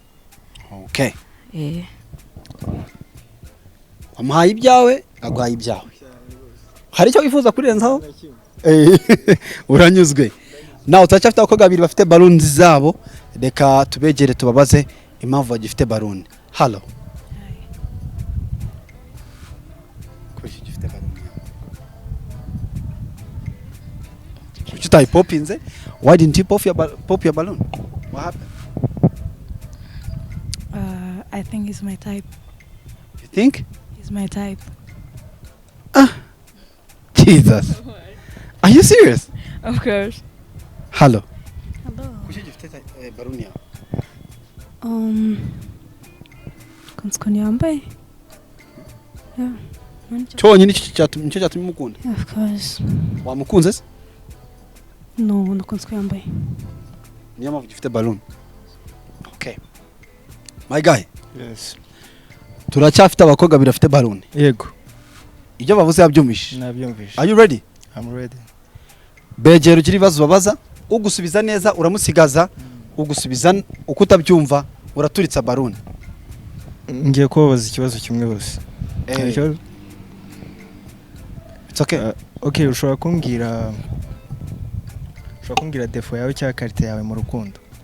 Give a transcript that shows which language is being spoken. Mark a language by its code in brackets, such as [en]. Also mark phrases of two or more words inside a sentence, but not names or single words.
[rw] okay wamuhaye ibyawe aguhaye ibyawe hari icyo wifuza kurenzaho uranyuzwe nawe turacyafite abakobwa babiri bafite balloons zabo reka tubegere tubabaze impamvu bagifite balloon hello kuki gifite balloon kuki utayipopinze [en] why didn't you pop your balloon what happened I think it's my type. you think It's my type. Jesus are you serious Of course. hello Hello. [rw] kuki gifite balloon yawe Kunskoni yambaye? [en] Yeah. [rw] cyonyine nicyo cyatumye umukunda [en] Yeah, of course. [rw] wamukunze se No, nakunzwe yambaye. niyo mpamvu gifite balloon [en] okay my guy Yes. [rw] turacyafite abakobwa babiri bafite balloon Yego. ibyo bavuze yabyumvishe Nabyumvishe. [en] are you ready I'm ready. [rw] begera ugira ibibazo babaza ugusubiza neza uramusigaza ugusubiza uko utabyumva uraturitsa balloon Ngiye kubabaza ikibazo kimwe bose. [en] it's okay [rw] Okay, ushobora kumbwira defo yawe cyangwa karite yawe mu rukundo.